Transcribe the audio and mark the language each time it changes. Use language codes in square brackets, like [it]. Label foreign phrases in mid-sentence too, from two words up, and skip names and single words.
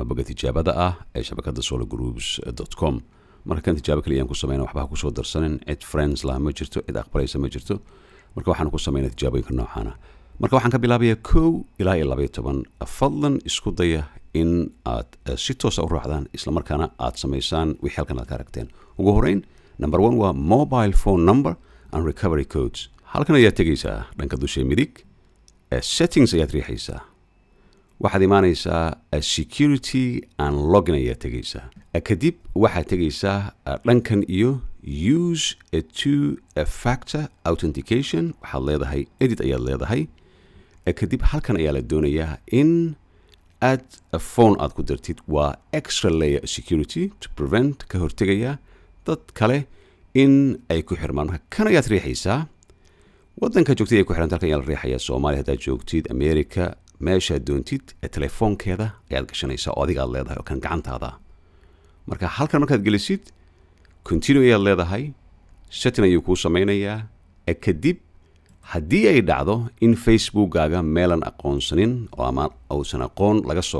[so] boga tijaabada ah ee shabakadda sologroups.com marka kan tijaabo kaliya aan ku sameynaa waxba ku soo darsanin cid friends la ma jirto cid aqbalaysa ma jirto marka waxaanu ku sameynaa tijaabooyinka noocan marka waxaan ka bilaabayaa 1 ilaa 12 fadlan isku daya in aad si toos ah u raacdaan isla markaana aad sameysaan wixii halkan aad ka aragteen ugu horeyn number 1 waa [en] mobile phone number and recovery codes [so] halkan ayaad tegaysaa dhanka dusha midig settings ayaad riixaysaa waxaad imaanaysaa [en] security and login [so] ayaad tegaysaa kadib waxaad tegaysaa dhankan iyo [en] use a two-factor authentication [so] waxaad leedahay edit ayaad leedahay kadib halkan ayaa la doonayaa in aad phone aad ku dartid waa [en] extra layer security to prevent [so] ka hortegaya dad kale in ay ku xirmaan kan ayaad riixaysaa waddanka joogtid ay ku xiranta halkan ayaa la riixayaa Soomaaliya haddaad joogtid America meeshaad doontid telefoonkeeda ayaad gashanaysaa oo adiga aad leedahay oo kan gacantaada marka halkan markaad gelisid continue ayaad leedahay setting ayuu kuu sameynayaa kadib haddii ay dhacdo in Facebook-gaaga meelan aqoonsanin oo ama uusan aqoon laga soo